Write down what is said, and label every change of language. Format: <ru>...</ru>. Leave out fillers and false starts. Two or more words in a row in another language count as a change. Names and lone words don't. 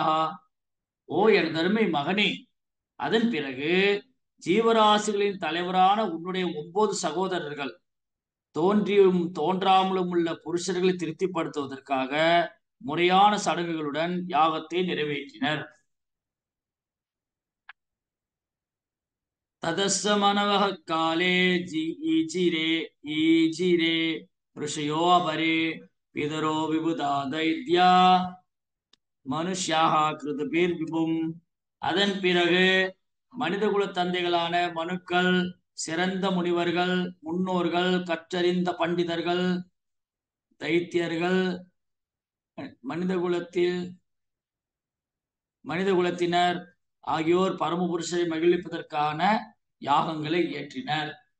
<ta>ஓ என் தருமை மகனே, அதன் பிறகு ஜீவராசிகளின் தலைவரான உன்னுடைய 9 சகோதரர்கள் தோன்றியும் தோன்றாமலும் உள்ள புருஷர்களை திருப்திப்படுத்துவதற்காக முறையான சடங்குகளுடன் யாகத்தை நிறைவேற்றினர்.</ta> <sa>ततश्च मनवः काले ईजिरे ऋषयो अपरे पितरो विबुधा दैत्या मनुष्याः क्रतुभिः विभुम्.</sa> <ta>அதன் பிறகு மனிதகுல தந்தைகளான மனுக்கள், சிறந்த முனிவர்கள், முன்னோர்கள், கற்றறிந்த பண்டிதர்கள், தைத்தியர்கள், மனித குலத்தினர் ஆகியோர் பரமபுருஷரை மகிழ்விப்பதற்கான யாகங்களை இயற்றினர்.</ta>